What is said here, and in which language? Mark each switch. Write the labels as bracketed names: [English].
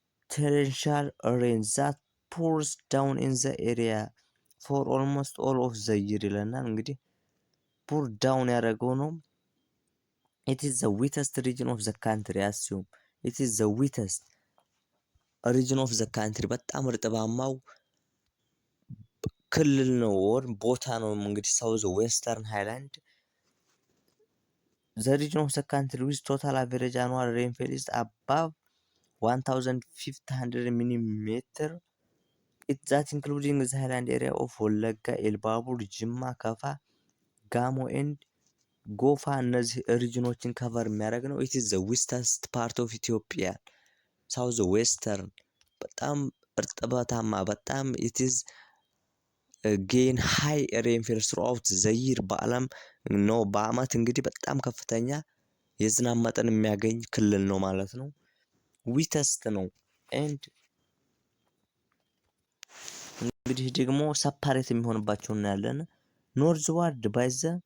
[English] torrential rain that pours down in the area for almost all of the year [Amharic] ይለናል። እንግዲህ ፑር ዳውን ያደረገው ነው። [English] it is the wettest region of the country assume it is the wettest region of the country [Amharic] በጣም እርጥባማው ክልል ነው ወር ቦታ ነው። እንግዲህ ሳውዝ ዌስተርን ሃይላንድ [English] the region of the country with total average annual rainfall is above 1500 millimeter. It that including the highland area of Wallagga, Elbabur, Jimma, Kafa, Gamo and Gofa [Amharic] እነዚህ ሪጅኖችን ከቨር የሚያደርግ ነው። [English] it is the western part of Ethiopia. [Amharic] ሳውዝ ዌስተርን በጣም እርጥበታማ በጣም [English] it is gain high rainfall throughout the year [Amharic] በዓለም ነው። በአመት እንግዲህ በጣም ከፍተኛ የዝናብ መጠን የሚያገኝ ክልል ነው ማለት ነው። ዊተስት ነው። ኤንድ እንግዲህ ደግሞ ሰፓሬት የሚሆንባቸው እናያለን። ኖርዝ ዋርድ ባይ ዘ